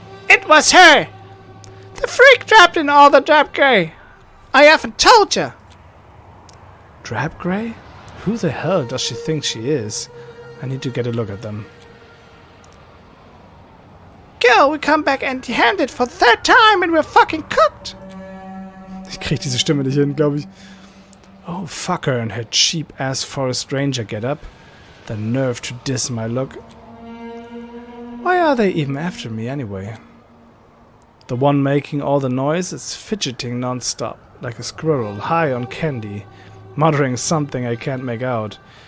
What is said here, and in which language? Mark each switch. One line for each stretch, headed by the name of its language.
English: It was her! The freak trapped in all the drab grey! I haven't told you! Drab grey? Who the hell does she think she is? I need to get a look at them. Girl, we come back empty-handed for the third time and we're fucking cooked!
German: Ich krieg diese Stimme nicht hin, glaube ich.
English: Oh, fuck her and her cheap-ass forest ranger get-up. The nerve to diss my look. Why are they even after me anyway? The one making all the noise is fidgeting non-stop, like a squirrel high on candy, muttering something I can't make out.